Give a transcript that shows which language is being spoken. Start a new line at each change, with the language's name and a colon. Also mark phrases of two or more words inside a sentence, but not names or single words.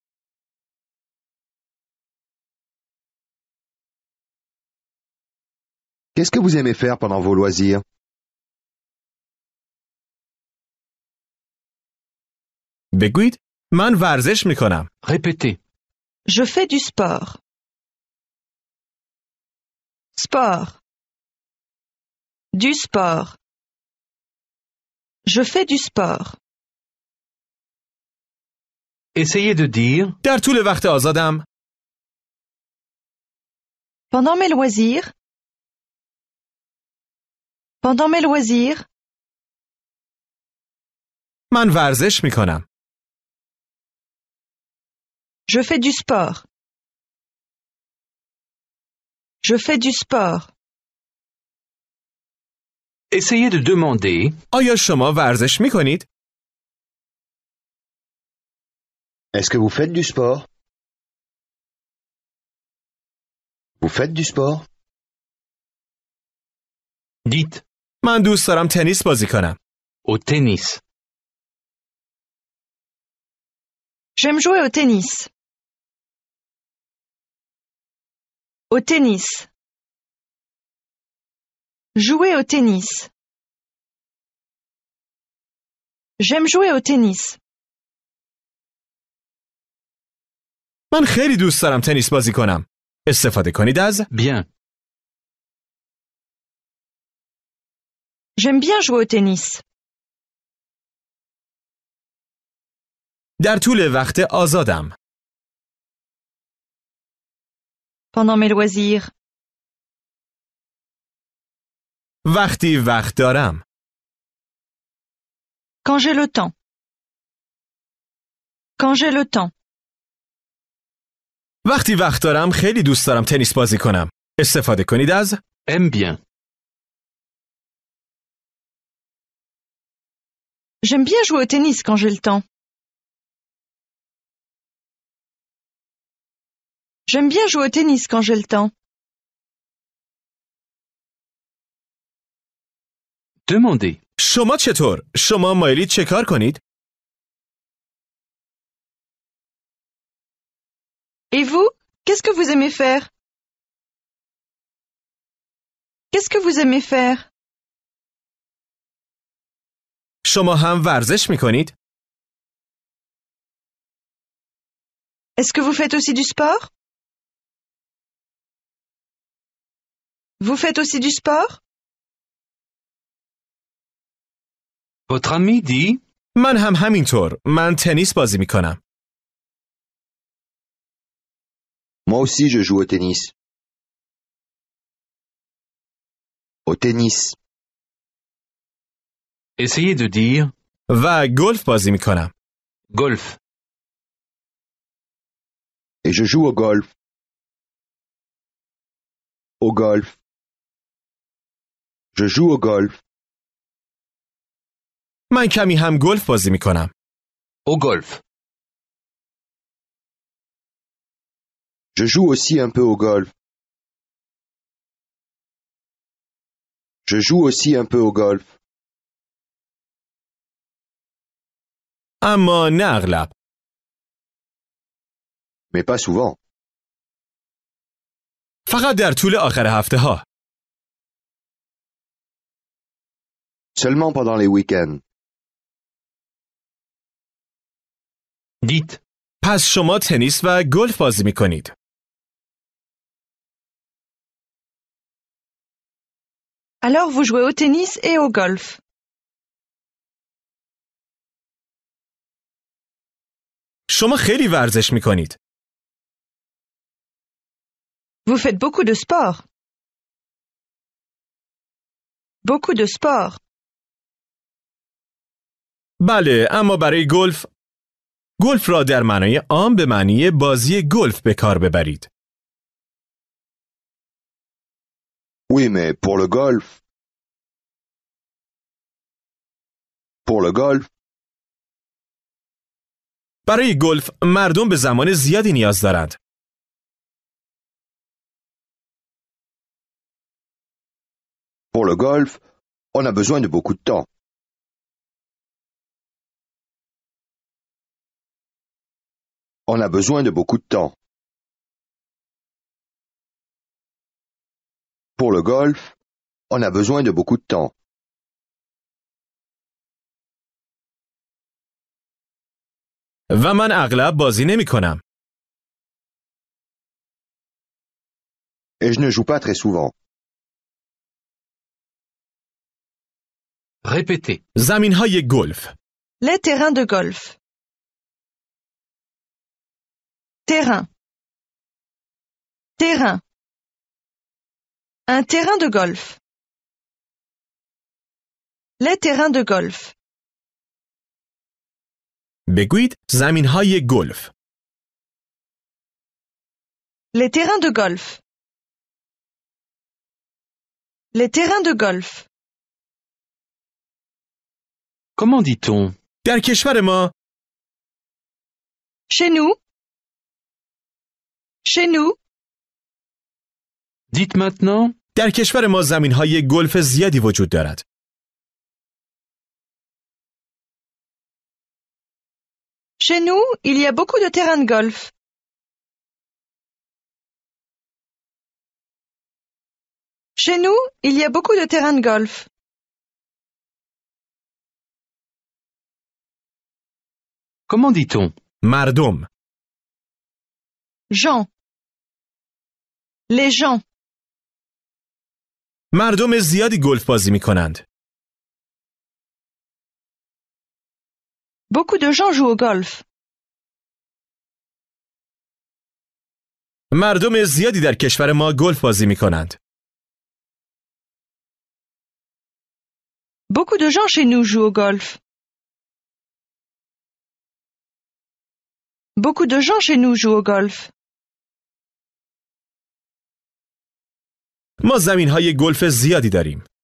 French: Qu'est-ce que vous aimez faire pendant vos loisirs?
Persian: بگویید من ورزش می کنم.
French: répétez. Je fais du sport. Sport. Du sport. Je fais du sport. Essayez de dire
Persian: در طول وقت آزادم
French: Pendant mes loisirs. Pendant mes loisirs.
Persian: من ورزش می کنم.
French: Je fais du sport. Je fais du sport. essayez de demander
Persian: آیا شما ورزش می کنید؟
French: Est-ce que vous faites du sport? Vous faites du sport? dites
Persian: من دوست دارم تنیس بازی کنم.
French: au tennis. J'aime jouer au tennis. Au tennis. Jouer au tennis. J'aime jouer au tennis.
Persian: من خیلی دوست دارم تنیس بازی کنم. استفاده کنید از
French: Bien. J'aime bien jouer au tennis.
Persian: در طول وقت آزادم.
French: Pendant mes loisirs.
Persian: وقتی وقت دارم.
French: Quand j'ai le temps. Quand j'ai le temps.
Persian: وقتی وقت دارم خیلی دوست دارم تنیس بازی کنم. استفاده کنید از
French: aime bien. J'aime bien jouer au tennis quand j'ai le temps. J'aime bien jouer au tennis quand j'ai le temps. Demandez.
Persian: شما چطور؟ شما مایلید چه کار کنید؟
French: Et vous? Qu'est-ce que vous aimez faire? Qu'est-ce que vous aimez faire?
Persian: شما هم ورزش میکنید؟
French: Est-ce que vous faites aussi du sport? Vous faites aussi du sport? Votre ami dit
Persian: من هم همینطور. من تنیس بازی میکنم.
French: Moi aussi, je joue au tennis. Au tennis. Essayez de dire
Persian: و گلف بازی میکنم.
French: golf. Et je joue au golf. Au golf. Je joue au golf.
Persian: من کمی هم گلف بازی میکنم.
French: Au golf. Je joue aussi un peu au golf. Je joue aussi un peu au golf.
Persian: اما نه اغلب.
French: Mais pas souvent.
Persian: فقط در طول آخر هفته ها.
French: Seulement pendant les week-ends. Dites
Persian: پس شما تنیس و گلف بازی میکنید.
French: Alors vous jouez au tennis et au golf.
Persian: شما خیلی ورزش میکنید.
French: Vous faites beaucoup de sport. Beaucoup de sport.
Persian: بله، اما برای گلف را در معنای عام به معنی بازی گلف به کار ببرید.
French: Oui, mais pour le golf. Pour le golf,
Persian: برای گلف مردم به زمان زیادی نیاز دارند.
French: pour le golf, on a besoin de beaucoup de temps. On a besoin de beaucoup de temps. Pour le golf, on a besoin de beaucoup de temps.
Persian: و من اغلب بازی نمی کنم.
French: Et je ne joue pas très souvent. répétez.
Persian: زمین‌های گلف.
French: Les terrains de golf. Terrain. Terrain. Un terrain de golf. Les terrains de golf.
Persian: بگویید زمین‌های گلف.
French: Les terrains de golf. Les terrains de golf. Comment dit-on
Persian: در کشور ما
French: Chez nous. Chez nous. Dites maintenant
Persian: در کشور ما زمین‌های گلف زیادی وجود دارد.
French: Chez nous, il y a beaucoup de terrains de golf. Chez nous, il y a beaucoup de terrains de golf. Comment dit-on
Persian: مردم.
French: Gens. Les gens.
Persian: مردم زیادی گلف بازی می‌کنند.
French: Beaucoup de gens jouent au golf.
Persian: مردم زیادی در کشور ما گلف بازی می‌کنند.
French: Beaucoup de gens chez nous jouent au golf. Beaucoup de gens chez nous jouent au golf.
Persian: ما زمین‌های گلف زیادی داریم.